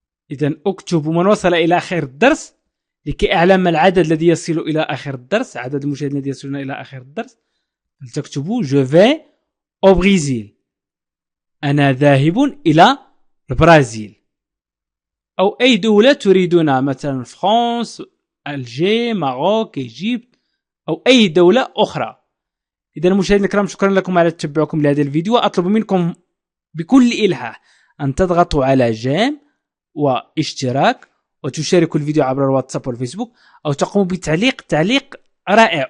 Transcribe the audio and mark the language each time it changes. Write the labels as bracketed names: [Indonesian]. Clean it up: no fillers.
[Arabic] إذن اكتبوا من وصل إلى آخر الدرس لكي أعلم العدد الذي يصل إلى آخر الدرس. عدد المشاهدين الذي يصلون إلى آخر الدرس. فلتكتبوا [French] je vais au Brésil. [Arabic] أنا ذاهب إلى البرازيل. أو أي دولة تريدونها مثلا فرنسا، الجي، ماروك، إيجيبت أو أي دولة أخرى. إذا المشاهدين الكرام شكرا لكم على تتبعكم لهذا الفيديو. أطلب منكم بكل إلحاح أن تضغطوا على جيم واشتراك وتشاركوا الفيديو عبر الواتساب والفيسبوك أو تقوموا بتعليق رائع.